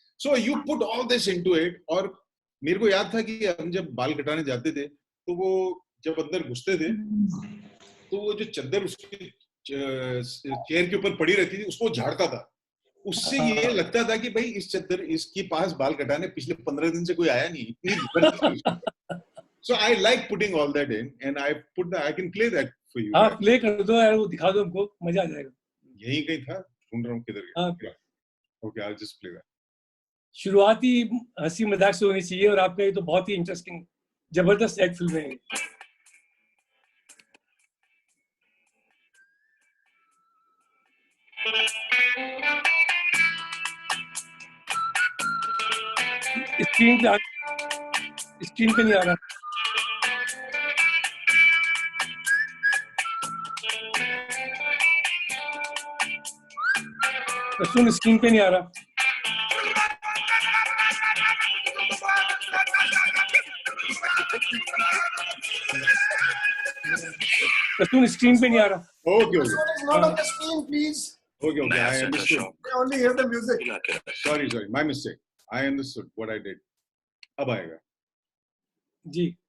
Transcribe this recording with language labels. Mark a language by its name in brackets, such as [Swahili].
[English] So you put all this into it. [Hindi] और मेरे को याद था कि हम जब बाल कटाने जाते थे तो वो जब अंदर घुसते थे तो वो जो चादर उसकी चेयर के ऊपर पड़ी रहती थी उसको झाड़ता था. उससे ये लगता था कि भाई इस चादर इसके पास बाल कटाने पिछले 15 दिन से कोई आया नहीं, इतनी. [English] So I like putting all that in, and I can play that for you. [Hindi] हाँ प्ले कर दो यार, वो दिखा दो हमको, मजा आ जाएगा. यहीं कहीं था, ढूंढ रहा हूँ किधर गया. [English] Okay, I'll just play that. [Hindi] शुरुआती हंसी मजाक से होनी चाहिए, और आपका ये तो बहुत ही इंटरेस्टिंग जबरदस्त एक फिल्म है. स्क्रीन पे नहीं आ रहा. प्रसून स्क्रीन पे नहीं आ रहा. प्रसून स्क्रीन पे नहीं आ रहा. [English] Okay, This one is not on the screen, please. okay, I understood. I only hear the music. Sorry, my mistake. I understood what I did. [Hindi] अब आएगा. जी.